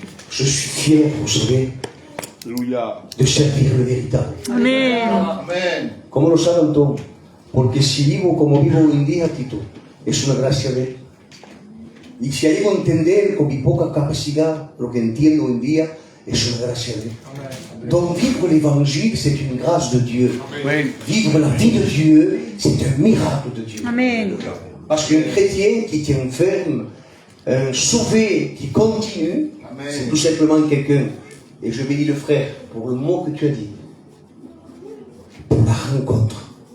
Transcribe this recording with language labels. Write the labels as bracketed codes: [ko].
[fr] Je suis fier, vous savez, de servir le véritable. Amen. [es] Amén. ¿Cómo lo saben todos? Porque si vivo como vivo hoy en día, Tito, es una gracia de Él. Y si llego a entender con mi poca capacidad lo que entiendo hoy en día, es una gracia de Él. [fr] Donc vivre l'évangile, c'est une grâce de Dieu. Vivre la vie de Dieu, c'est un miracle de Dieu. Amen. Parce qu'un chrétien qui tient ferme, un sauvé qui continue, c'est tout simplement quelqu'un, et je bénis le frère pour le mot que tu as dit, pour la rencontre.